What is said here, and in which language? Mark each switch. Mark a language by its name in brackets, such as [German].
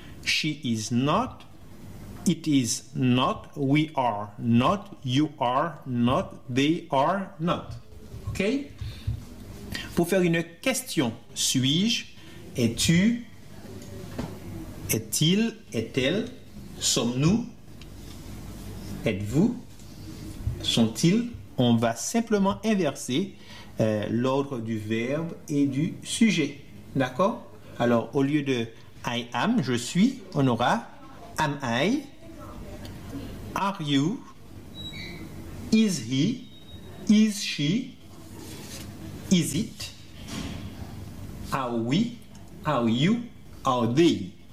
[English] She is not, it is not, we are not, you are not, they are not. OK? [French] Pour faire une question, suis-je, es-tu, est-il, est-elle, sommes-nous, êtes-vous, sont-ils, on va simplement inverser l'ordre du verbe et du sujet. D'accord? Alors, au lieu de [English] I am, [French] je suis, on aura [English] am I, are you, is he, is she, is it, are we, are you, are they.